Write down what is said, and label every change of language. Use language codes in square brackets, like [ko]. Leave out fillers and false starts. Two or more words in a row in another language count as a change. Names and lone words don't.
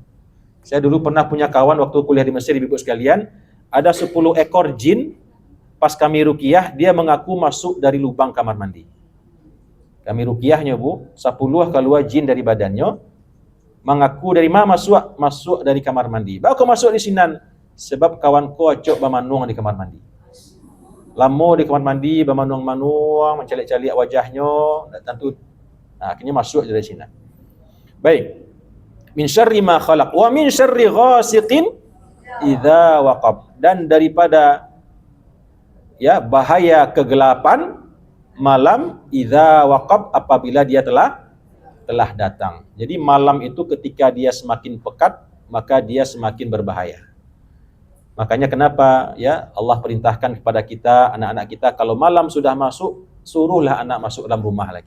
[id] Saya dulu pernah punya kawan waktu kuliah di Mesir, ibu sekalian, ada 10 ekor jin. Pas kami ruqyah, dia mengaku masuk dari lubang kamar mandi. Kami ruqyahnya bu, 10 keluar jin dari badannya, mengaku dari mana masuk dari kamar mandi. [min] Baru kau masuk di sinan, sebab kawan kau acok bermanuang di kamar mandi. Lama di kamar mandi, bermanuang-manuang, mencalik-calik wajahnya, tentu. Akhirnya masuk dari sinan. [id] Baik. [ar] من شر ما خلق ومن شر غاسق إذا وقب, [id] dan daripada ya bahaya kegelapan malam [ar] إذا وقب, [id] apabila dia telah datang. Jadi malam itu ketika dia semakin pekat, maka dia semakin berbahaya. Makanya kenapa ya Allah perintahkan kepada kita, anak-anak kita, kalau malam sudah masuk, suruhlah anak masuk dalam rumah lagi.